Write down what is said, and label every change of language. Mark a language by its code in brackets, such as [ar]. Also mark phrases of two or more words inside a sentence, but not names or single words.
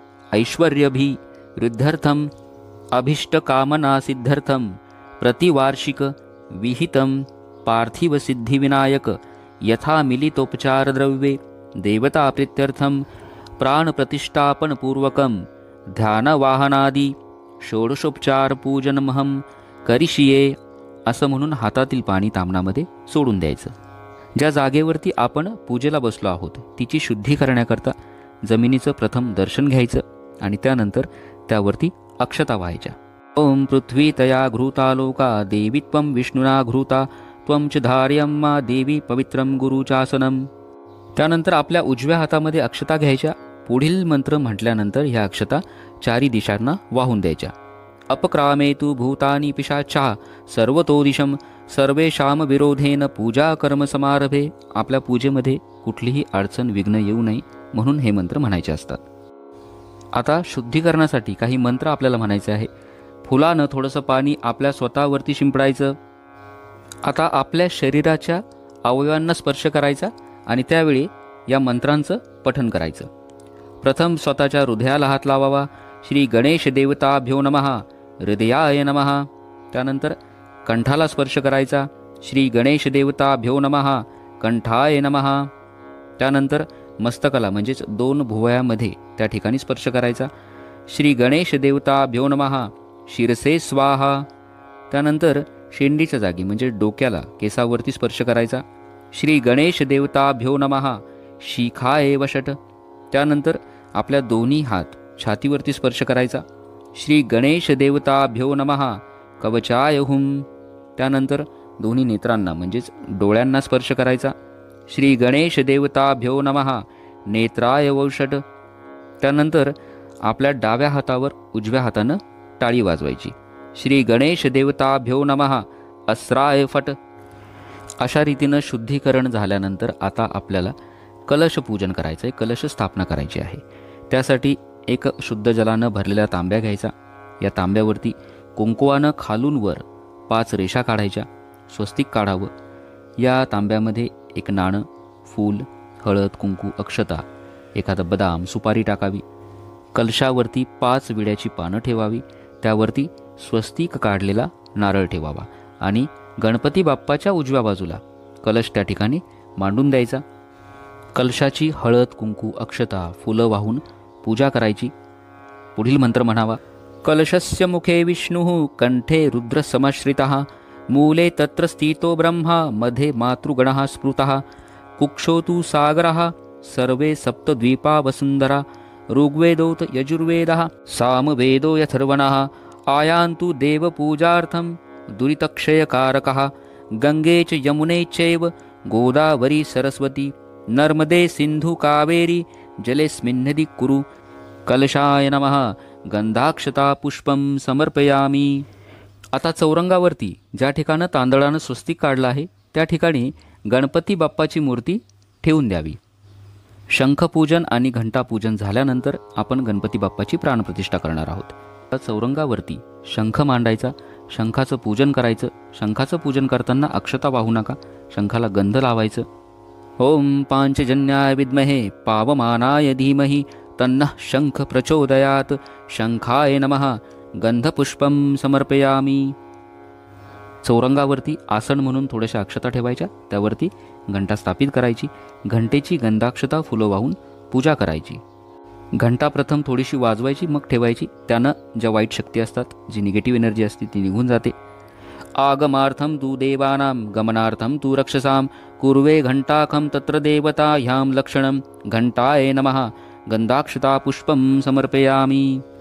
[sa] ऐश्वर्यभिवृद्ध्यर्थं अभीष्टकामनासिद्ध्यर्थं प्रतिवार्षिक विहितं पार्थिवसिद्धिविनायक यथा मिलितोपचारद्रव्ये देवताप्रीत्यर्थं प्राणप्रतिष्ठापनपूर्वकं ध्यानवाहनादि षोडशोपचारपूजनमहं करिष्ये [mr] असं म्हणून हातातील पाणी तामनामध्ये सोडून द्यायचं. ज्या जागेवरती आपण पूजेला बसलो आहोत तिची शुद्धी करण्याकरता जमिनीचं प्रथम दर्शन घ्यायचं आणि त्यानंतर त्यावरती अक्षता व्हायच्या. [sa] ओम पृथ्वी तया घृता लोका देवी त्वं विष्णुना घृता त्वं च धार्यं मा देवी पवित्रं गुरुचासनम. [mr] त्यानंतर आपल्या उजव्या हातामध्ये अक्षता घ्यायच्या. पुढील मंत्र म्हटल्यानंतर ह्या अक्षता 4 दिशांना वाहून द्यायच्या. [sa] अपक्रामेतु भूतानि पिशाचा सर्वतोदिशं सर्वेषां विरोधेन पूजा कर्म समारभे. [mr] आपल्या पूजेमध्ये कुठलीही अडचण, विघ्न येऊ नये म्हणून हे मंत्र म्हणायचे असतात. आता शुद्धीकरणासाठी काही मंत्र आपल्याला म्हणायचे आहे. फुलानं थोडंसं पाणी आपल्या स्वतःवरती शिंपडायचं. आता आपल्या शरीराच्या अवयवांना स्पर्श करायचा आणि त्यावेळी या मंत्रांचं पठन करायचं. प्रथम स्वतःच्या हृदयाला हात लावावा. [sa] श्री गणेश देवताभ्यो नमः, हृदयाय नमः. [mr] त्यानंतर कंठाला स्पर्श करायचा. [sa] श्री गणेश देवताभ्यो नमः कंठाय नमः. [mr] त्यानंतर मस्तकाला म्हणजेच 2 भुवयामध्ये त्या ठिकाणी स्पर्श करायचा. [sa] श्री गणेश देवताभ्यो नमः शिरसे स्वाहा. [mr] त्यानंतर शेंडीच्या जागी म्हणजे डोक्याला केसावरती स्पर्श करायचा. [sa] श्री गणेश देवताभ्यो नमः शिखाय वषट. [mr] त्यानंतर आपल्या दोन्ही हात छातीवरती स्पर्श करायचा. [sa] श्री गणेश देवताभ्यो नमः कवचाय हुम. [mr] त्यानंतर दोन्ही नेत्रांना म्हणजेच डोळ्यांना स्पर्श करायचा. [sa] श्री गणेश देवताभ्यो नमः नेत्राय वौषट. [mr] त्यानंतर आपल्या डाव्या हातावर उजव्या हातानं टाळी वाजवायची. [sa] श्री गणेश देवताभ्यो नमः अस्राय फट. [mr] अशा रीतीनं शुद्धीकरण झाल्यानंतर आता आपल्याला कलश पूजन करायचं आहे, कलश स्थापना करायची आहे. त्यासाठी एक शुद्ध जलानं भरलेला तांब्या घ्यायचा. या तांब्यावरती कुंकुवानं खालून वर 5 रेषा काढायच्या. स्वस्तिक काढावं. या तांब्यामध्ये एक नाणं, फूल, हळद, कुंकू, अक्षता, एखादा बदाम, सुपारी टाकावी. कलशावरती 5 विड्याची पानं ठेवावी. त्यावरती स्वस्तिक काढलेला नारळ ठेवावा आणि गणपती बाप्पाच्या उजव्या बाजूला कलश त्या ठिकाणी मांडून द्यायचा. कलशाची हळद, कुंकू, अक्षता, फुलं वाहून पूजा करायची. पुढील मंत्र म्हणावा. [sa] कलशस्य मुखे विष्णुः कंठे रुद्र समाश्रितः मूले तत्र स्थितो ब्रह्मा मध्ये मातृगणः स्मृतः कुक्षो तु सागरः सर्वे सप्तद्वीपा वसुन्धरा ऋग्वेदोत यजुर्वेदः सामवेदो यथर्वणः आयान्तु देवपूजार्थं दुरितक्षयकारकः गंगे च यमुने चैव गोदावरी सरस्वती नर्मदे सिंधु कावेरी जलेस्मिन्नदि कुरु. कलशाय नमः गंधाक्षता पुष्पं समर्पयामी. [mr] आता चौरंगावरती ज्या ठिकाणी तांदळानं स्वस्तिक काढलं आहे त्या ठिकाणी गणपती बाप्पाची मूर्ती ठेवून द्यावी. शंखपूजन आणि घंटापूजन झाल्यानंतर आपण गणपती बाप्पाची प्राणप्रतिष्ठा करणार आहोत. आता चौरंगावरती शंख मांडायचा, शंखाचं पूजन करायचं. शंखाचं पूजन करताना अक्षता वाहू नका, शंखाला गंध लावायचं. [sa] ओम पांचजन्याय विद्महे पावमानाय धीमहि तन्नः शंख प्रचोदयात शंखाय नमः गंधपुष्पं समर्पयामी. [mr] चौरंगावरती आसन म्हणून थोड्याशा अक्षता ठेवायच्या, त्यावरती घंटा स्थापित करायची. घंटेची गंधाक्षता फुलं वाहून पूजा करायची. घंटा प्रथम थोडीशी वाजवायची मग ठेवायची. त्यानं ज्या वाईट शक्ती असतात, जी [en] negative energy [mr] असते ती निघून जाते. [sa] आगमार्थं तु देवानां गमनार्थं तु रक्षसां कुर्वे घंटाखं तत्र देवता ह्यां लक्षणं घंटाय नमः गंधाक्षता पुष्पं समर्पयामी.